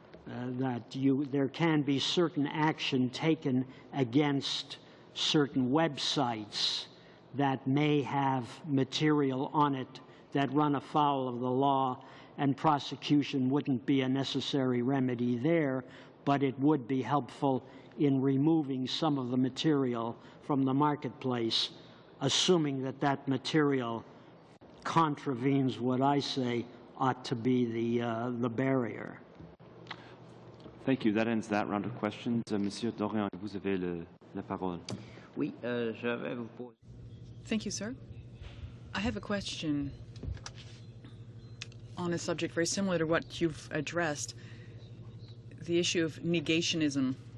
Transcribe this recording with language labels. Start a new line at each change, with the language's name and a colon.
English: there can be certain action taken against certain websites that may have material on it that run afoul of the law, and prosecution wouldn't be a necessary remedy there, but it would be helpful in removing some of the material from the marketplace, assuming that that material contravenes what I say ought to be the barrier. Thank you. That ends that round of questions.
French: Monsieur Dorian, vous avez la parole. Oui, je vais vous poser.
English: Thank you, sir. I have a question on a subject very similar to what you've addressed, the issue of negationism.